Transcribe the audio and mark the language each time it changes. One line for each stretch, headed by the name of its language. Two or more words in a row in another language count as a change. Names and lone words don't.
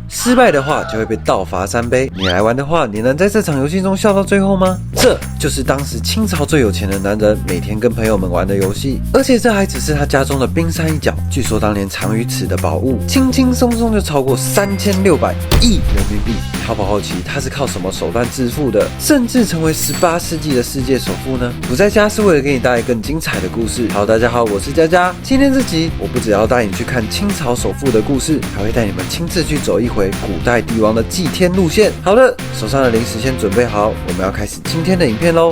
Chinese: 失敗的話就會被倒罰3杯。你來玩的話，你能在這場遊戲中笑到最後嗎？這就是當時清朝最有錢的男人每天跟朋友們玩的遊戲，而且這還只是他家中的冰山一角。據說當年藏於此的寶物，輕輕鬆鬆就超過3600億人民幣。逃跑後期，他是靠什麼手段致富的，甚至成為18世紀的世界首富呢？不在家是為了給你帶來更精彩的故事。好，大家好，我是佳佳。今天這集，我不只要帶你去看清朝首富的故事，還會帶你們親自去走一回古代帝王的祭天路線。好的，手上的零食先準備好，我們要開始今天的影片嘍。